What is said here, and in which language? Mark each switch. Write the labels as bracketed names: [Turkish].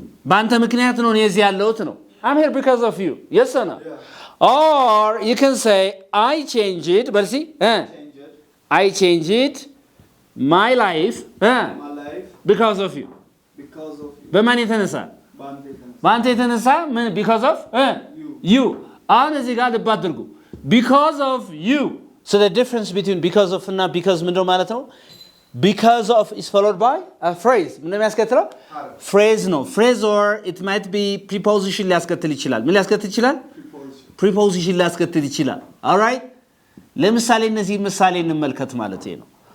[Amharic] በአንተ ምክንያት ነው እኔ እዚህ ያለሁት ነው. [English] I'm here because of you. Yes or no? Or you can say I changed it, but see, I changed my life, because of you. [Amharic] በማን የተነሳ? በአንተ የተነሳ ምን? [English] Because of you. [Amharic] አሁን እዚህ ጋር ልብ አድርጉ. [English] Because of you. So the difference between because of እና because [Amharic] ምንድነው ማለት ነው? [English] Because of is followed by a phrase. [Amharic] ምንድነው የሚያስከትለው? Phrase ነው. [English] Phrase or it might be preposition [Amharic] ሊያስከትል ይችላል. ምን ሊያስከትል ይችላል? Preposition ሊያስከትል ይችላል. [English] All right? [Amharic] ለምሳሌ እነዚህ ምሳሌ እንመልከት ማለት ነው.